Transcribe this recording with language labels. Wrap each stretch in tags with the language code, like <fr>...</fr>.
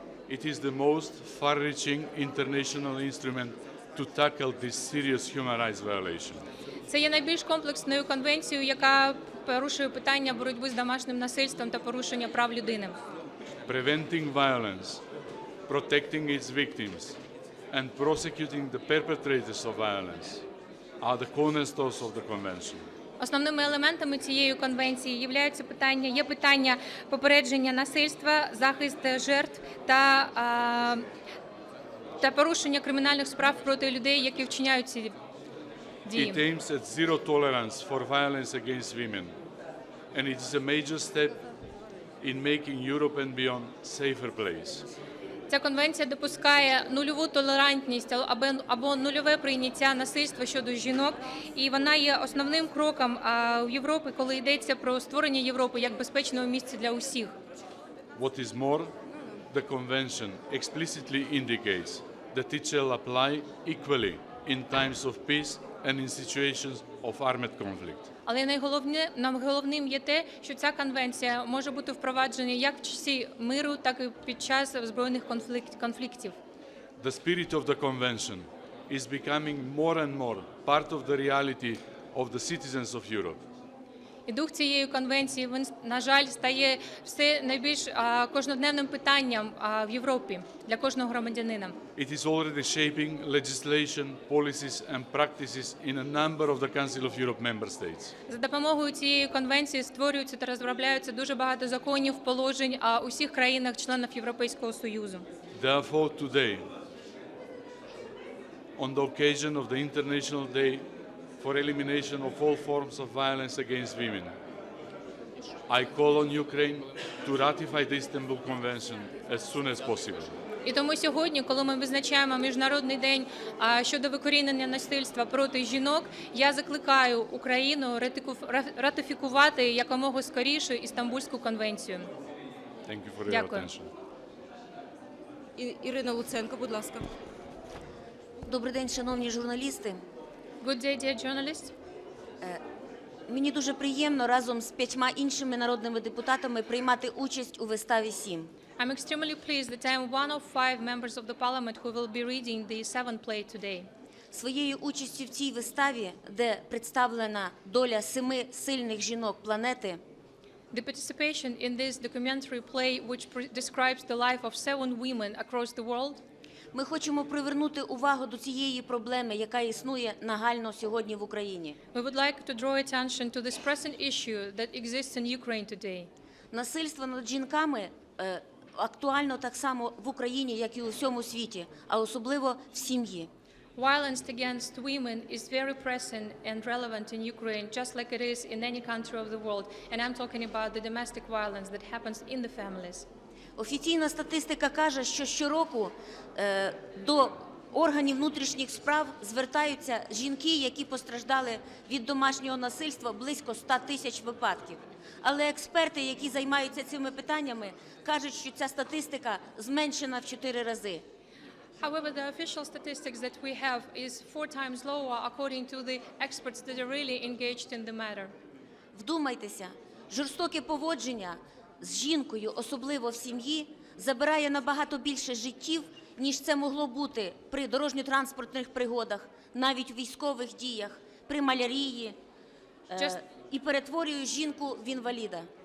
<en>It is the most far-reaching international instrument to tackle this serious human rights violation.</en> <uk>Це є найбільш комплексною конвенцією, яка порушує питання боротьби з домашнім насильством та порушення прав людини.</uk> <en>Preventing violence, protecting its victims, and prosecuting the perpetrators of violence are the cornerstones of the convention.</en> <uk>Основними елементами цієї конвенції є питання попередження насильства, захист жертв та порушення кримінальних справ проти людей, які вчиняють ці дії.</uk> <en>It aims at zero tolerance for violence against women, and it is a major step in making Europe and beyond a safer place.</en> <uk>Ця конвенція допускає нульову толерантність або нульове прийняття насильства щодо жінок, і вона є основним кроком у Європі, коли йдеться про створення Європи як безпечного місця для усіх.</uk> <en>What is more, the convention explicitly indicates that it shall apply equally in times of peace and in situations of armed conflict.</en> <uk>Але найголовним є те, що ця конвенція може бути впроваджена як в часі миру, так і під час збройних конфліктів.</uk> <en>The spirit of the convention is becoming more and more part of the reality of the citizens of Europe.</en> <uk>І дух цієї конвенції, він, на жаль, стає все найбільш кожноденним питанням в Європі для кожного громадянина.</uk> <en>It is already shaping legislation, policies and practices in a number of the Council of Europe member states.</en> <uk>За допомогою цієї конвенції створюються та розробляються дуже багато законів, положень у всіх країнах-членах Європейського Союзу.</uk> <en>Therefore, today, on the occasion of the International Day for elimination of all forms of violence against women, I call on Ukraine to ratify the Istanbul Convention as soon as possible.</en> <uk>І тому сьогодні, коли ми визначаємо Міжнародний день щодо викорінення насильства проти жінок, я закликаю Україну ратифікувати якомога скоріше Істамбульську конвенцію.</uk> <en>Thank you for your</en> <uk>Дякую.</uk> <en>attention.</en> <uk>Ірина Луценко, будь ласка. Добрий день, шановні журналісти.</uk> <en>Good day, dear journalists.</en> <uk>Мені дуже приємно разом з 5 іншими народними депутатами приймати участь у виставі «Сім».</uk> <en>I'm extremely pleased that I am one of 5 members of the parliament who will be reading the 7th play today.</en> <uk>Своєю участю в цій виставі, де представлена доля 7 сильних жінок планети,</uk> <en>The participation in this documentary play, which describes the life of 7 women across the world,</en> <uk>ми хочемо привернути увагу до цієї проблеми, яка існує нагально сьогодні в Україні.</uk> <en>we would like to draw attention to this pressing issue that exists in Ukraine today.</en> <uk>Насильство над жінками актуально так само в Україні, як і у всьому світі, а особливо в сім'ї.</uk> <en>Violence against women is very present and relevant in Ukraine, just like it is in any country of the world. And I'm talking about the domestic violence that happens in the families.</en> <uk>Офіційна статистика каже, що щороку до органів внутрішніх справ звертаються жінки, які постраждали від домашнього насильства, близько 100 тисяч випадків. Але експерти, які займаються цими питаннями, кажуть, що ця статистика зменшена в 4 рази.</uk> <en>However, the official statistics that we have is 4 times lower according to the experts that are really engaged in the matter.</en> <uk>Вдумайтеся, жорстоке поводження з жінкою, особливо в сім'ї, забирає набагато більше життів, ніж це могло бути при дорожньо-транспортних пригодах, навіть у військових діях, при малярії, і перетворює жінку в інваліда.</uk>